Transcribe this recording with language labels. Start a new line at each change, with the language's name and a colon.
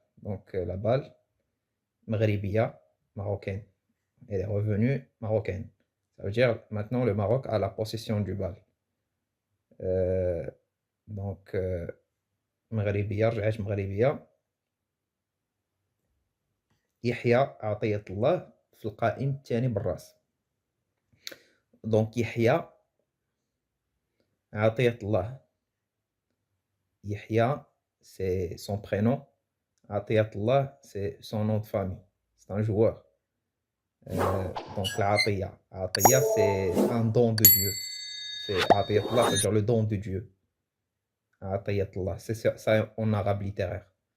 French: Donc, la balle, Maghribiya, marocaine. Elle est revenue, marocaine. Ça veut dire, maintenant, le Maroc a la possession du bal.
Arabic: Donc, Maghribiya, رجعت مغربية. يحيى عطية الله في القائم الثاني بالراس.
French: Donc, يحيى عطية الله. يحيى, c'est son prénom. عطية الله, c'est son nom de famille. C'est un joueur. Donc, l'Atiya. Atiya, c'est un don de Dieu. C'est Atiyatullah, c'est-à-dire le don de Dieu. Atiyatullah, c'est ça en arabe littéraire.